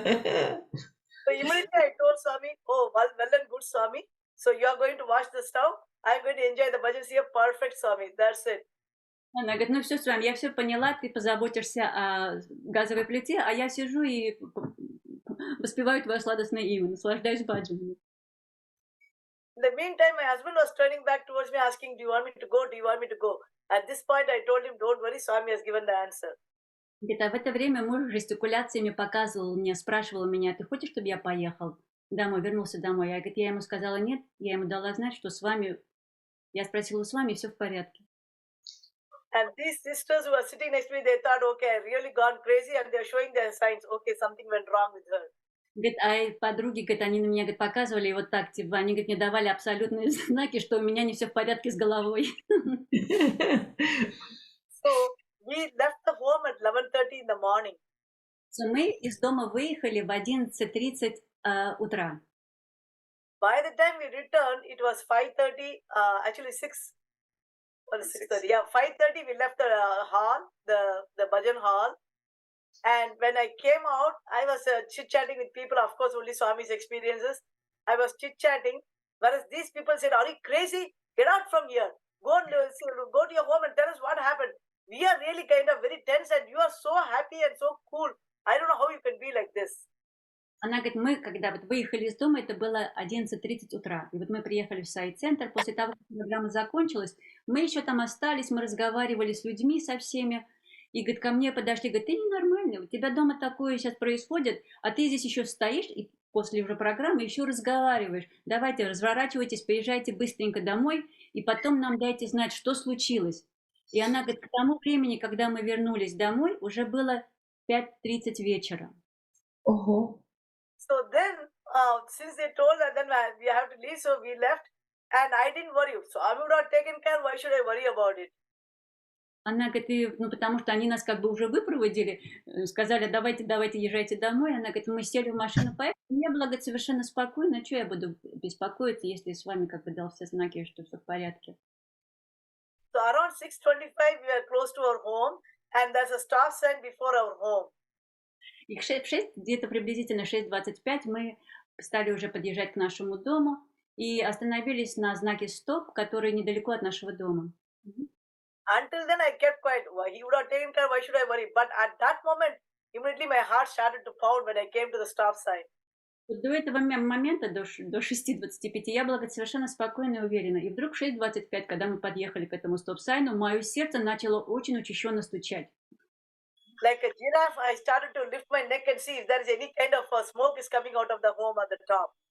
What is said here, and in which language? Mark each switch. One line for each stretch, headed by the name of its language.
English: So immediately I told Swami, oh, well and good Swami. So you are going to wash the stove. I'm going to enjoy the bhajans here. Perfect Swami. That's it.
Russian: Она говорит, ну все, с вами, я все поняла, ты позаботишься о газовой плите, а я сижу и воспеваю твое сладостное имя, наслаждаюсь баджанами.
English: In the meantime, my husband was turning back towards me asking, do you want me to go? Do you want me to go? At this point, I told him, don't worry, Swami has given the answer.
Russian: Где-то в это время муж жестикуляциями показывал мне, спрашивал меня, ты хочешь, чтобы я поехал домой, вернулся домой? Я ему сказала нет, я ему дала знать, что с вами, я спросила, с вами все в порядке.
English: And these sisters who were sitting next to me, they thought, okay, I've really gone crazy, and they're showing their signs, okay, something went wrong with her.
Russian: Говорит, а подруги, говорит, они на меня, говорит, показывали вот так, типа, они, говорит, мне давали абсолютные знаки, что у меня не все в порядке с головой.
English: So we left the home at 11:30 in the morning.
Russian: So мы из дома выехали в 11:30 утра.
English: By the time we returned, it was 5:30, actually 6. Or 6:30. Yeah, 5:30 we left the hall, the bhajan hall. And when I came out, I was chit-chatting with people, of course, only Swami's experiences. I was chit-chatting, whereas these people said, are you crazy? Get out from here. Go to your home and tell us what happened. We are really kind of very tense and you are so happy and so cool. I don't know how you can be like this.
Russian: Она говорит, мы, когда вот выехали из дома, это было 11:30 утра. И вот мы приехали в Саи-центр. После того, как программа закончилась, мы еще там остались, мы разговаривали с людьми, со всеми. И, говорит, ко мне подошли, говорит, ты ненормальный, у тебя дома такое сейчас происходит, а ты здесь еще стоишь и после уже программы еще разговариваешь. Давайте, разворачивайтесь, поезжайте быстренько домой, и потом нам дайте знать, что случилось. И она говорит, к тому времени, когда мы вернулись домой, уже было 5:30 вечера. Ого.
English: So then, since they told that then we have to leave, so we left, and I didn't worry. So I would have taken care. Why should I worry about it?
Russian: Она говорит, ну, потому что они нас как бы уже выпроводили, сказали, давайте, езжайте домой. Она говорит, мы сели в машину, поехали. Я была, говорит, совершенно спокойна. Что я буду беспокоиться, если с вами как бы дал все знаки, что все в порядке?
English: So around 6:25, we were close to our home, and there's a stop sign before our home.
Russian: И где-то приблизительно 6:25 мы стали уже подъезжать к нашему дому и остановились на знаке стоп, который недалеко от нашего дома.
English: Until then, I kept quiet. He would have taken care. Why should I worry? But at that moment, immediately my heart started to pound when I came to the stop sign.
Russian: До этого момента, до 6:25, я была совершенно спокойна и уверена. И вдруг в 6:25, когда мы подъехали к этому стоп-сайну, мое сердце начало очень учащенно стучать.
English: Like a giraffe, I started to lift my neck and see if there is any kind of smoke is coming out of the home at the top.